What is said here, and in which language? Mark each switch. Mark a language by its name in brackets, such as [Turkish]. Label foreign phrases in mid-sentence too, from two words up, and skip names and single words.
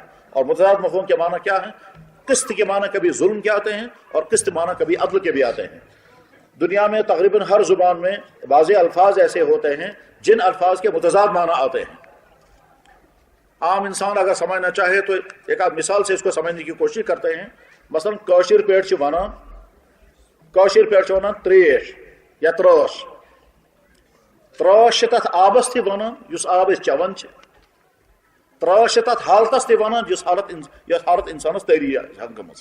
[Hindi] और मुतज़ाद मफ़हूम के माना क्या है? किस्त के माना कभी जुल्म के आते हैं और किस्त माना कभी अदल के भी आते हैं। दुनिया में तकरीबन हर जुबान में बाज़ अल्फाज ऐसे होते हैं जिन अल्फाज के मुतज़ाद माना आते हैं। आम इंसान अगर समझना चाहे तो एक आध मिसाल से इसको समझने की कोशिश करते हैं। [Kashmiri] मसलन कौशिर पेट वनान त्रेश या त्रोश, त्रोश तथ आबस थी वनान युस आब चवन, त्रोश तथ हालतस थी वनान युस हालत इंसानस तैरी गमज।